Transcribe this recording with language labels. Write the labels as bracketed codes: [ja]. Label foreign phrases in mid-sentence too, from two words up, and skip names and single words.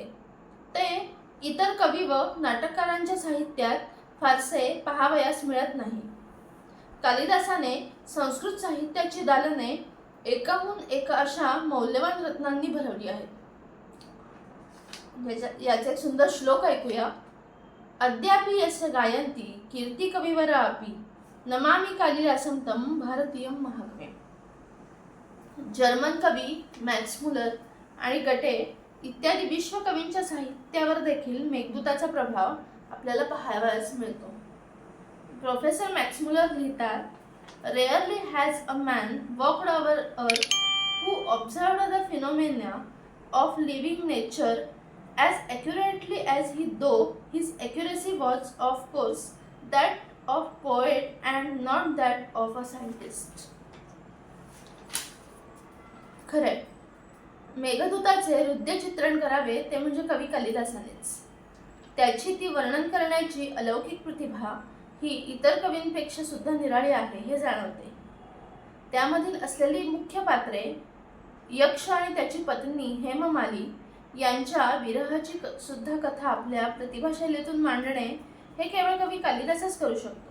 [mr] ते इतर कवी व नाटककारांच्या साहित्यात फारसे पाहावयास मिळत नाही. कालिदासाने संस्कृत साहित्याची दालने एकाहून एक अशा मौल्यवान रत्नांनी भरवली आहेत. याचे एक सुंदर श्लोक ऐकूया. [sa] अद्यापि यस्य गायन्ति कीर्ती कविवरा अपि नमामि कालिदासं तं भारतीयं महाकविम्. [mr] जर्मन कवी मॅक्स मुलर आणि गटे इत्यादी विश्वकवींच्या साहित्यावर देखील मेघदूताचा प्रभाव आपल्याला पाहावयास मिळतो. [en] प्रोफेसर मॅक्स मुलर लिहितात, rarely has a man walked over earth who observed the phenomena of living nature as accurately as he, though his accuracy was of course that of poet and not that of a scientist. [mr] खरे, मेघदूताचे हृदय चित्रण करावे ते म्हणजे कवी कालिदासानेच. त्याची ती वर्णन करण्याची अलौकिक प्रतिभा ही इतर कवींपेक्षा सुद्धा निराळी आहे हे जाणवते. त्यामधील असलेली मुख्य पात्रे यक्ष आणि त्याची पत्नी हेममाली यांच्या विरहाची सुद्धा कथा आपल्या प्रतिभाशैलीतून मांडणे हे केवळ कवी कालिदासच करू शकतो.